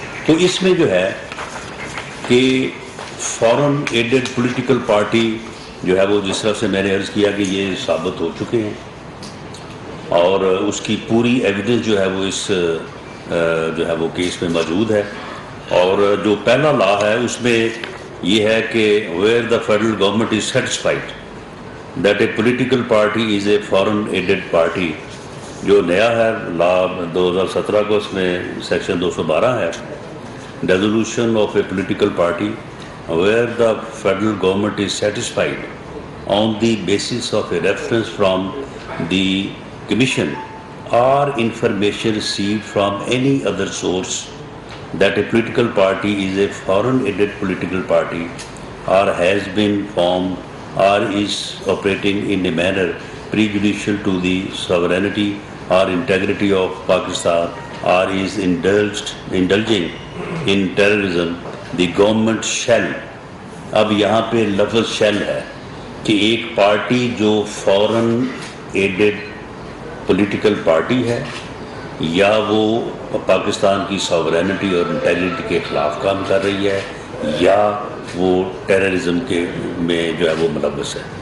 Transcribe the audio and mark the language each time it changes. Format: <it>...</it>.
<ur>تو اس میں جو ہے کہ فورن ایڈڈ پولیٹیکل پارٹی جو ہے وہ جس طرح سے میں نے عرض کیا کہ یہ ثابت ہو چکے ہیں، اور اس کی پوری ایویڈنس جو ہے وہ اس جو ہے وہ کیس میں موجود ہے. اور جو پہلا لا ہے اس میں یہ ہے کہ</ur> <en>Where the federal government is satisfied that a political party is a foreign aided party.</en> <ur>جو نیا ہے لا 2017 کو، اس میں سیکشن 212 ہے،</ur> <en>resolution of a political party where the federal government is satisfied on the basis of a reference from the commission or information received from any other source that a political party is a foreign aided political party or has been formed or is operating in a manner prejudicial to the sovereignty or integrity of Pakistan or is indulging in terrorism, the government shall.</en> <ur>اب یہاں پہ لفظ shell ہے کہ ایک party جو فورن added political party ہے، یا وہ پاکستان کی ساورینٹی اور انٹیگریٹی کے خلاف کام کر رہی ہے، یا وہ ٹیررزم کے میں جو ہے وہ ملوث ہے.</ur>